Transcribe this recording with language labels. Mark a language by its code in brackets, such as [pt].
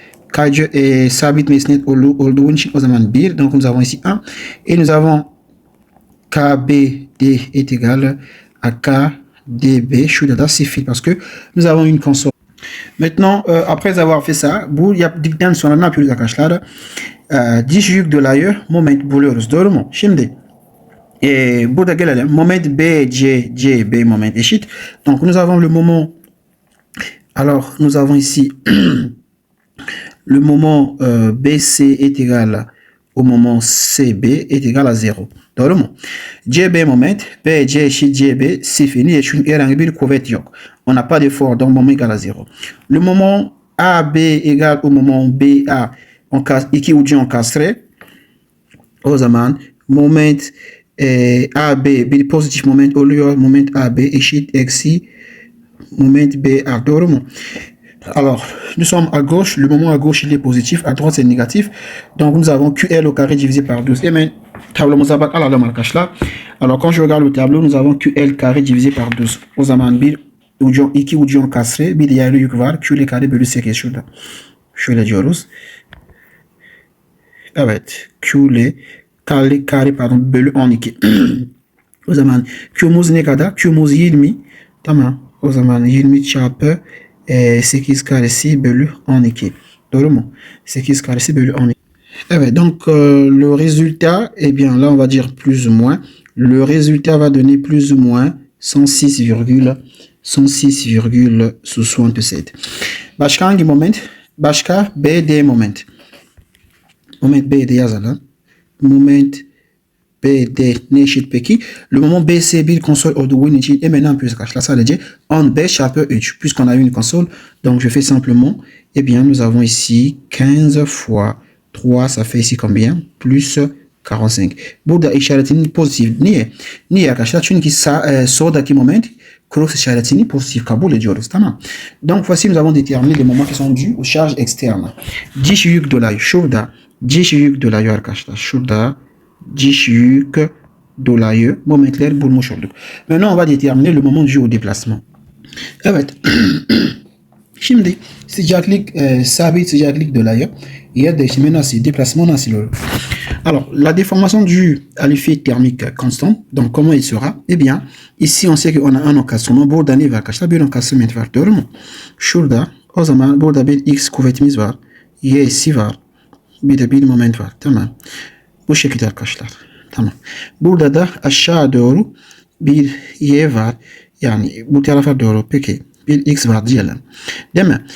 [tr] KC sabit mesnet olduğu için o zaman 1. [fr] Donc nous avons ici 1. Et nous avons KBD est égal à KDB [tr] şurada da [fr] 0 parce que nous avons une console. Maintenant, après avoir fait ça, [tr] bu yaptıktan sonra ne yapıyoruz arkadaşlar? Diş yük dolayı moment buluyoruz. Doğru mu? Şimdi burada gelelim. Moment B moment eşit. [fr] Donc nous avons le moment. Alors nous avons ici le moment BC est égal au moment CB est égal à 0. [tr] Doğru mu? CB moment, BC eşit CB sıfır. Niye? Çünkü herhangi bir kuvvet yok. [fr] On n'a pas d'effort, donc moment égal à 0. Le moment AB égale au moment BA, [tr] iki ucu [fr] encastré. [tr] O zaman moment AB bir pozitif moment oluyor. Moment AB eşit eksi moment BA. Doğru mu? [fr] Alors, nous sommes à gauche, le moment à gauche il est positif, à droite c'est négatif. Donc nous avons QL au carré divisé par 12. [tr] Et maintenant, tablomuza bak alalım arkadaşlar. [fr] Alors quand je regarde le tableau, nous avons QL carré divisé par 12. [tr] O zaman iki ucu encastré, bir diğer yük var. QL carré bölü 8 şurada. Şöyle diyoruz. Evet, QL carré pardon bölü 12. O zaman Q'muz ne kadar? Q'muz 20. Tamam. O zaman 20 çarpı 8 karesi bölü 12. Doğru mu? 8 karesi bölü 12. [fr] Evet, donc le résultat, eh bien là on va dire plus ou moins. Le résultat va donner plus ou moins 106,67. [tr] Başka hangi moment? Başka BD moment. Moment BD yazalım. Moment BD ne eşit peki? Le moment BC bir konsol olduğu için [fr] et maintenant plus [tr] arkadaşlar sadece 15 çarpı 3 [fr] puisqu'on a une console. Donc je fais simplement, eh bien nous avons ici 15 fois 3, ça fait ici combien? [tr] Plus 45. Burada işaretini pozitif. Niye? Niye arkadaşlar? Çünkü soldaki moment cross işaretini pozitif kabul ediyoruz. Tamam. [fr] Donc voici nous avons déterminé les moments qui sont dus aux charges externes. [tr] Diş yük dolayı şurada. Diş yük dolayı arkadaşlar. Şurada diş yük dolayı momentler bulmuş olduk. [fr] Maintenant on va déterminer le moment dû au déplacement. [tr] Evet. Şimdi sıcaklık sabit sıcaklık dolayı yer değişimi nasıl? Deplasman nasıl olur? [fr] Alors, la déformation due à l'effet thermique constant, donc comment il sera? Eh bien, ici, on sait qu'on a un encastrement. [tr] Burada ne var arkadaşlar? Bir encastrement var. Doğru mu? Şurada, o zaman burada bir x kuvvetimiz var. Y'si var. Bir de bir moment var. Tamam. Bu şekilde arkadaşlar. Tamam. Burada da aşağı doğru bir y var. Yani bu tarafa doğru peki bir x var diyelim. Değil mi?